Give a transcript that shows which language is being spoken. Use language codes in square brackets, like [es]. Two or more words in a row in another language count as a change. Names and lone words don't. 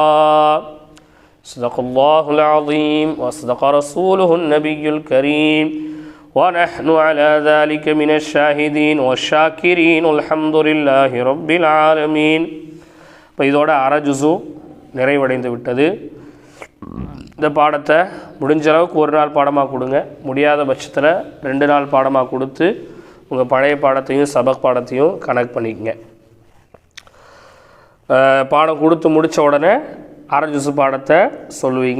[ar] صدق الله العظيم وصدق رسوله النبي الكريم ونحن على ذلك من الشاهدين والشاكرين والحمد لله رب العالمين. [ta] இப்போ இதோட அரை ஜுஸு நிறைவடைந்து விட்டது. இந்த பாடத்தை முடிஞ்ச அளவுக்கு ஒரு நாள் பாடமாக கொடுங்க, முடியாத பட்சத்தில் 2 நாள் பாடமாக கொடுத்து உங்கள் பழைய பாடத்தையும் சபக் பாடத்தையும் கனெக்ட் பண்ணிக்கங்க. பாடம் கொடுத்து முடித்த உடனே அரை ஜுஸு பாடத்தை சொல்லுவீங்க.